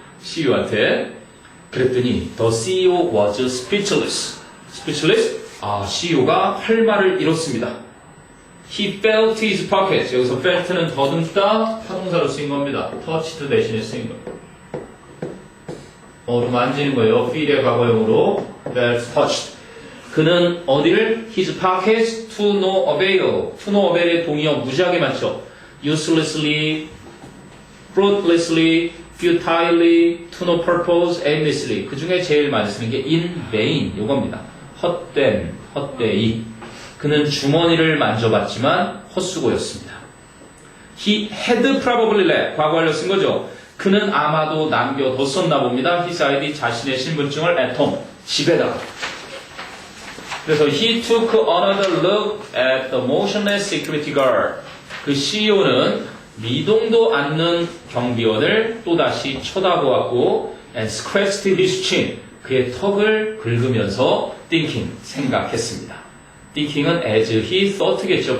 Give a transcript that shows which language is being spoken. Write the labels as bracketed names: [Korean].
[Korean] CEO한테. 그랬더니 [English] the CEO was speechless. speechless? [Korean] CEO가 할 말을 잃었습니다. [English] He felt his pockets. [Korean] 여기서 felt는 더듬다 타동사로 쓰인 겁니다. touched 대신에 쓰인 겁니다. 만지는 거예요. feel의 과거형으로 felt, touched. 그는 어디를? [English] his pockets to no avail. [Korean] to no avail의 동의어 무지하게 많죠. [English] uselessly, fruitlessly, futilely, to no purpose, aimlessly. [Korean] 그 중에 제일 많이 쓰는 게 in vain 요겁니다. 헛된, 헛되이. 그는 주머니를 만져봤지만 헛수고였습니다. [English] He had probably left. [Korean] 과거 완료 쓴 거죠. 그는 아마도 남겨뒀었나 봅니다. His ID 자신의 신분증을 [English] at home. [Korean] 집에다가. 그래서 [English] he took another look at the motionless security guard. [Korean] 그 CEO는 미동도 않는 경비원을 또다시 쳐다보았고 [English] and scratched his chin. [Korean] 그의 턱을 긁으면서 thinking, 생각했습니다. [English] thinking은 as he thought겠죠.